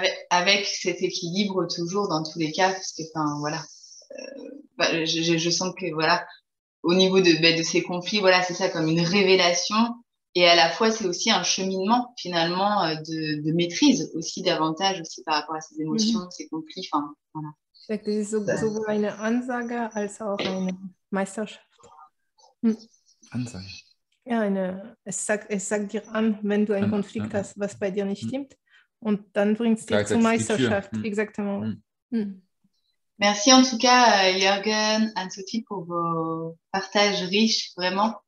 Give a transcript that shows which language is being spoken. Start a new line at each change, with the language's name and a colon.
French: Avec cet équilibre toujours dans tous les cas, parce que enfin voilà, je sens que voilà, au niveau de ces conflits, voilà, c'est ça comme une révélation. Et à la fois, c'est aussi un cheminement, finalement, de maîtrise aussi davantage aussi par rapport à ces émotions, ces conflits. Enfin, voilà.
German: Das ist sowohl eine Ansage als auch eine Meisterschaft. Ansage. Ja, es sagt dir an, wenn du einen Konflikt hast, was bei dir nicht stimmt. Und dann bringt es dich zur Meisterschaft.
French: Exactement. Merci en tout cas, Jürgen, Anne-Sophie, pour vos partages riches, vraiment.